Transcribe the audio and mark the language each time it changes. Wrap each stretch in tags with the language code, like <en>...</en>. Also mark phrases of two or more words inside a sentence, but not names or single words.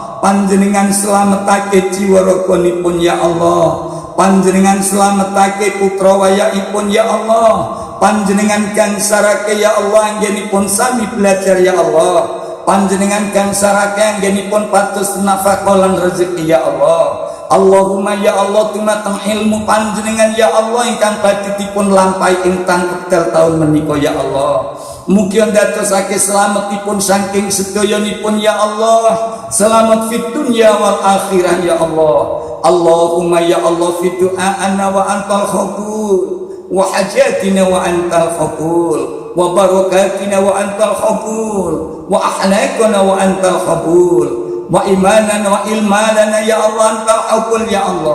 <jv>panjenengan slametake jiwa raganipun</jv> <ar>يا الله,</ar> <jv>panjenengan slametake putra wayahipun</jv> <ar>يا الله,</ar> <jv>panjenengan gangsarake</jv> <ar>يا الله</ar> <jv>anggenipun sami belajar</jv> <ar>يا الله,</ar> <jv>panjenengan gangsarake anggenipun patus nafkah lan rezeki ya Allah.</jv> <ar>اللهم يا الله</ar> <jv>tumateng ilmu panjenengan</jv> <ar>يا الله</ar> <jv>ingkang badhe dipun lampahi ing wekdal taun menika</jv> <ar>يا الله.</ar> <jv>Mugi ndadosake slametipun saking sedayanipun</jv> <ar>يا الله,</ar> <jv>selamat</jv> <ar>في الدنيا والآخرة يا الله. اللهم يا الله في دعائنا وأنت القبول وحاجتنا وأنت القبول وبركتنا وأنت القبول وأخلاقنا وأنت القبول وإيماننا وعلمنا يا الله أنت القبول يا الله.</ar>